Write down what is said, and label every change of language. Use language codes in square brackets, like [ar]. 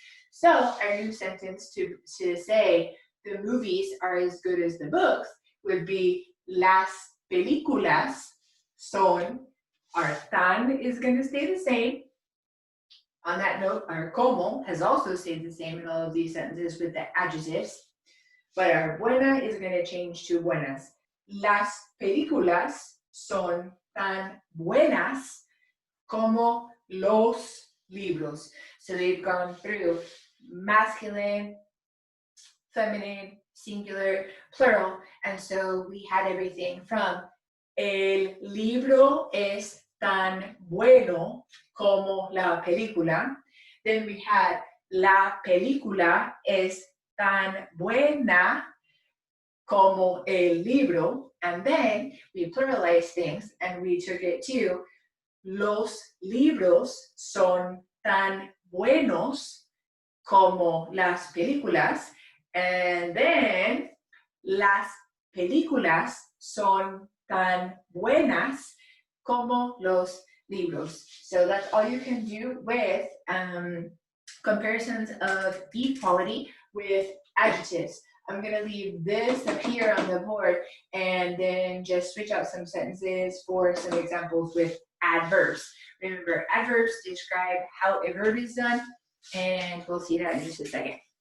[en] So our new sentence to say the movies are as good as the books would be [es] las películas son, [en] our tan is going to stay the same. On that note, our como has also stayed the same in all of these sentences with the adjectives, but our buena is going to change to buenas. [es] Las películas son tan buenas como los libros. [en] So they've gone through masculine, feminine, singular, plural, and so we had everything from [es] el libro es tan bueno como la película. [en] Then we had [es] la película es tan buena como el libro. [en] And then we pluralized things and we took it to [es] los libros son tan buenos como las películas. [en] And then [es] las películas son tan buenas como los libros. [en] So that's all you can do with comparisons of equality with adjectives. I'm going to leave this up here on the board and then just switch out some sentences for some examples with adverbs. Remember, adverbs describe how a verb is done, and we'll see that in just a second.